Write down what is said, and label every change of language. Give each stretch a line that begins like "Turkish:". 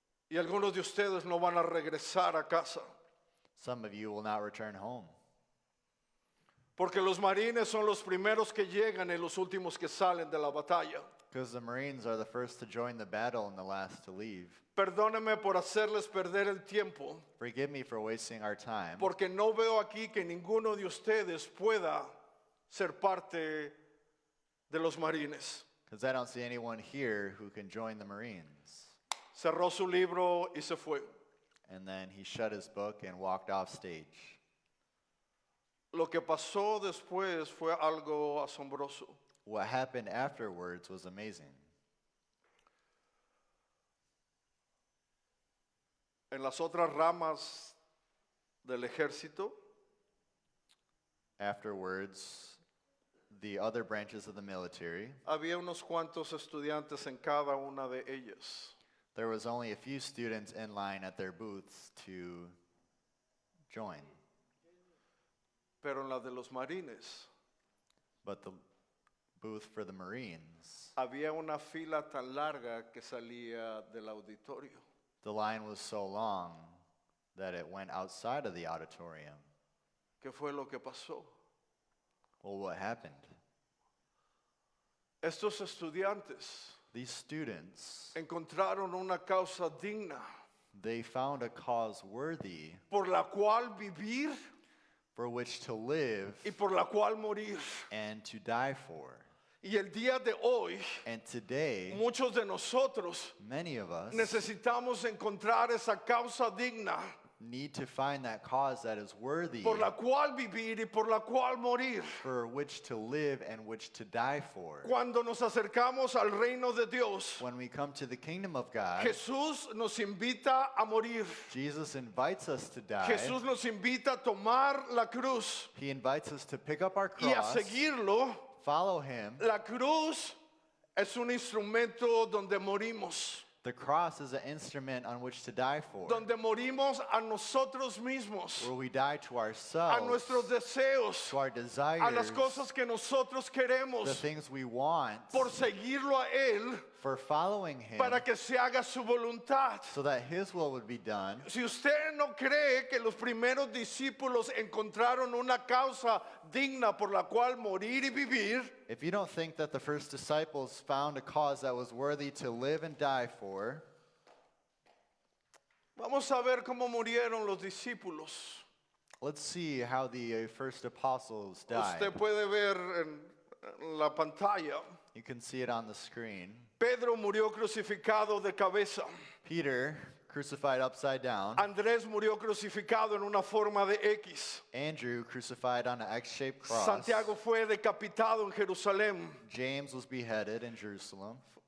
Spanish: y algunos de ustedes no van a regresar a casa.
English: some of you will not return home.
Spanish: Porque los marines son los primeros que llegan y los últimos que salen de la batalla.
English: Because the Marines are the first to join the battle and the last to leave.
Spanish: Perdónenme por hacerles perder el tiempo,
English: Forgive me for wasting our time,
Spanish: porque no veo aquí que ninguno de ustedes pueda ser parte de los marines.
English: because I don't see anyone here who can join the Marines.
Spanish: Cerró su libro y se fue.
English: And then he shut his book and walked off stage.
Spanish: Lo que pasó después fue algo asombroso.
English: What happened afterwards was amazing.
Spanish: En las otras ramas del ejército,
English: Afterwards, the other branches of the military,
Spanish: había unos cuantos estudiantes en cada una de ellas.
English: there was only a few students in line at their booths to join.
Spanish: Pero en la de los marines,
English: But the booth for the Marines,
Spanish: había una fila tan larga que salía del auditorio.
English: the line was so long that it went outside of the auditorium.
Spanish: ¿Qué fue lo que pasó?
English: Well, what happened?
Spanish: Estos estudiantes
English: These students,
Spanish: encontraron una causa digna
English: they found a cause worthy
Spanish: por la cual vivir
English: for which to live
Spanish: y por la cual morir.
English: and to die for.
Spanish: Y el día de hoy,
English: And today,
Spanish: muchos de nosotros
English: many of us
Spanish: necesitamos encontrar esa causa digna
English: need to find that cause that is worthy
Spanish: por la cual vivir y por la cual morir.
English: for which to live and which to die for.
Spanish: Cuando nos acercamos al reino de Dios,
English: When we come to the kingdom of God,
Spanish: Jesús nos invita a morir.
English: Jesus invites us to die.
Spanish: Jesús nos invita a tomar la cruz
English: He invites us to pick up our
Spanish: y a
English: cross,
Spanish: seguirlo.
English: follow him.
Spanish: La cruz es un instrumento donde morimos,
English: The cross is an instrument on which to die for,
Spanish: donde morimos a nosotros mismos,
English: where we die to
Spanish: a
English: ourselves,
Spanish: nuestros deseos,
English: to our
Spanish: a las
English: desires,
Spanish: cosas que nosotros
English: the
Spanish: queremos,
English: things we want,
Spanish: por seguirlo a Él,
English: for following him,
Spanish: para que se haga su voluntad.
English: so that his will would be done.
Spanish: Si usted no cree que los primeros discípulos encontraron una causa digna por la cual morir y vivir,
English: If you don't think that the first disciples found a cause that was worthy to live and die for,
Spanish: vamos a ver cómo murieron los discípulos.
English: let's see how the first apostles died.
Spanish: Usted puede ver en la pantalla.
English: You can see it on the screen.
Spanish: Pedro murió crucificado de cabeza.
English: Peter, crucified upside down.
Spanish: Andrés murió crucificado en una forma de X.
English: Andrew, crucified on an X-shaped cross.
Spanish: Santiago fue decapitado en Jerusalén.
English: James was beheaded in Jerusalem.